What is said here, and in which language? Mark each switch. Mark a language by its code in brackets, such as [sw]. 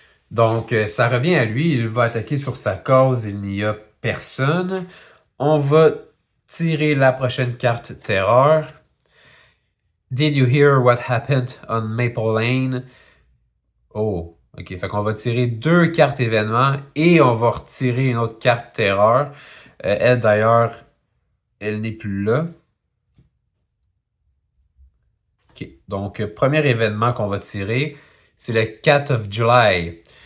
[fr] Donc, ça revient à lui. Il va attaquer sur sa cause. Il n'y a personne. On va tirer la prochaine carte terreur. [en] Did you hear what happened on Maple Lane? [fr] Oh, ok. Fait qu'on va tirer 2 cartes événements et on va retirer une autre carte terreur. Elle, d'ailleurs, elle n'est plus là. Ok. Donc, premier événement qu'on va tirer, c'est le 4 of July.